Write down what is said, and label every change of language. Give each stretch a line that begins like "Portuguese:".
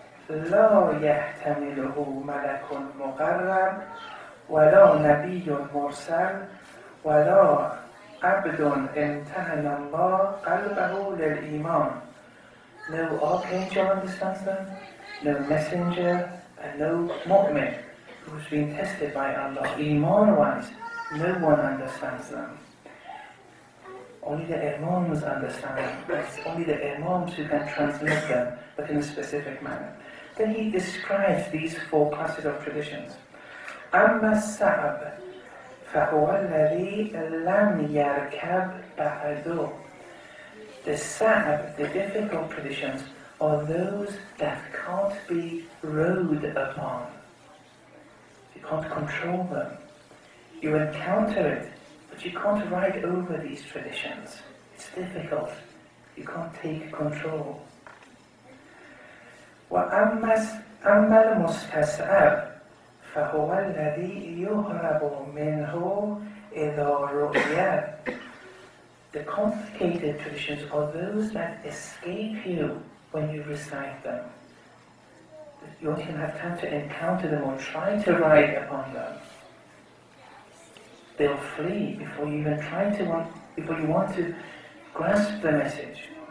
Arabic: لا يحتمله ملك مقرب ولا نبي مرسل ولا عبد امتحن الله قلبه للإيمان.
English: No archangel understands them, no messenger, and no mu'min who's been tested by Allah. Iman-wise, no one understands them. Only the Imams understand them. It's only the Imams who can transmit them, but in a specific manner. Then he describes these four classes of traditions.
Arabic: أما الصعب فهو الذي لم يركب بعده.
English: The sa'ab, the difficult traditions, are those that can't be rode upon. You can't control them. You encounter it, but you can't ride over these traditions. It's difficult. You can't take control.
Arabic: وأما المستصعب فهو الذي يهرب منه إذا رؤي.
English: The complicated traditions are those that escape you when you recite them. You don't even have time to encounter them or try to ride upon them. They'll flee before you even before you want to grasp the message.